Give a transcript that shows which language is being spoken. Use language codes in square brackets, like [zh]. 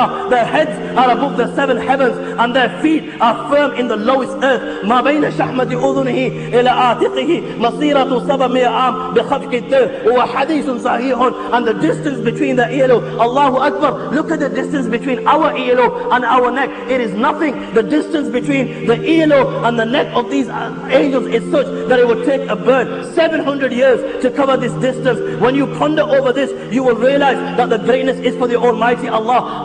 [en] Their heads are above the seven heavens, and their feet are firm in the lowest earth. [ar] ما بين شحمة أذنه إلى عاتقه مسيرة 700 عام بخفق الدر وهو حديث صحيح. [en] And the distance between the earlobe, Allahu Akbar, look at the distance between our earlobe and our neck. It is nothing. The distance between the earlobe and the neck of these angels is such that it would take a bird 700 years to cover this distance. When you ponder over this, you will realize that the greatness is for the Almighty Allah.